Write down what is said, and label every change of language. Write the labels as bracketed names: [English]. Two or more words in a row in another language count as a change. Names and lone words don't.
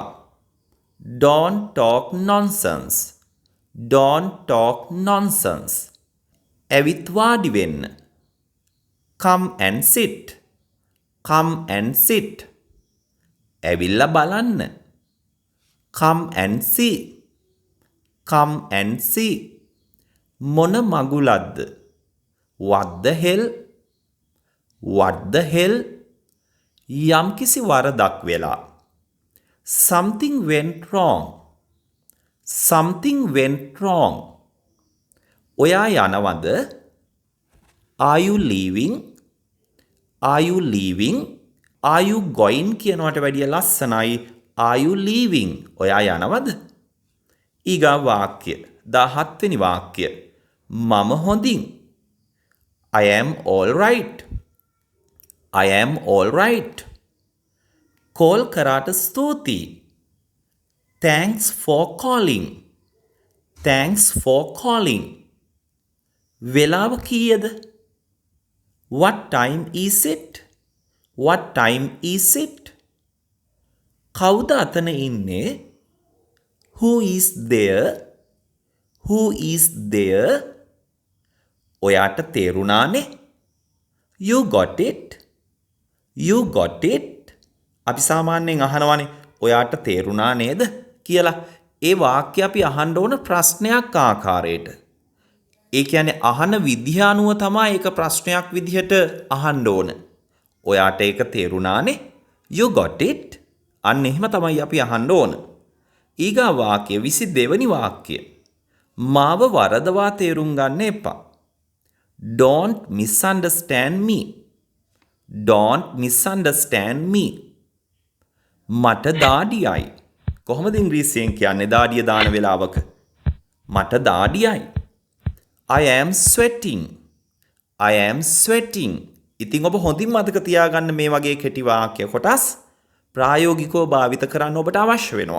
[English] Don't talk nonsense. Don't talk nonsense. [Sinhala] ඇවිත් වාඩි වෙන්න. [English] Come and sit. Come and sit. [Sinhala] ඇවිල්ලා බලන්න. [English] Come and see. Come and see. [Sinhala] මොන මගුලක්ද? [English] What the hell? What the hell? [Sinhala] යම්කිසි වරදක් වෙලා. [English] Something went wrong. Something went wrong. [Sinhala] ඔයා යනවද? [English] Are you leaving? Are you leaving? Are you going [Sinhala] කියනවට වැඩිය ලස්සනයි [English] Are you leaving? [Sinhala] ඔයා යනවද? ඊගා වාක්‍ය 17 වෙනි වාක්‍ය. මම හොඳින්. [English] I am all right. I am all right. [Sinhala] කෝල් කරාට ස්තුතියි. [English] Thanks for calling. Thanks for calling. [Sinhala] වෙලාව කීයද? [English] What time is it? What time is it? [Sinhala] කවුද අතන ඉන්නේ? [English] Who is there? Who is there? [Sinhala] ඔයාට තේරුණානේ? [English] You got it? You got it? [Sinhala] අපි සාමාන්‍යයෙන් අහනවානේ ඔයාට තේරුණා නේද කියලා. ඒ වාක්‍ය අපි අහන්න ඕන ප්‍රශ්නයක් ආකාරයට. ඒ කියන්නේ අහන විදිහ අනුව තමයි ඒක ප්‍රශ්නයක් විදිහට අහන්න ඕන. ඔයාට ඒක තේරුණානේ? [English] You got it? [Sinhala] අන්න එහෙම තමයි අපි අහන්න ඕන. ඊගා වාක්‍ය 22 වෙනි වාක්‍ය. මාව වරදවා තේරුම් ගන්න එපා. [English] Don't misunderstand me. Don't misunderstand me. [Sinhala] මට දාඩියයි. කොහොමද ඉංග්‍රීසියෙන් කියන්නේ දාඩිය දාන වෙලාවක? මට දාඩියයි. [English] I am sweating. I am sweating. [Sinhala] ඉතින් ඔබ හොඳින් මතක තියාගන්න මේ වගේ කෙටි වාක්‍ය කොටස් ප්‍රායෝගිකව භාවිත කරන්න ඔබට අවශ්‍ය වෙනවා.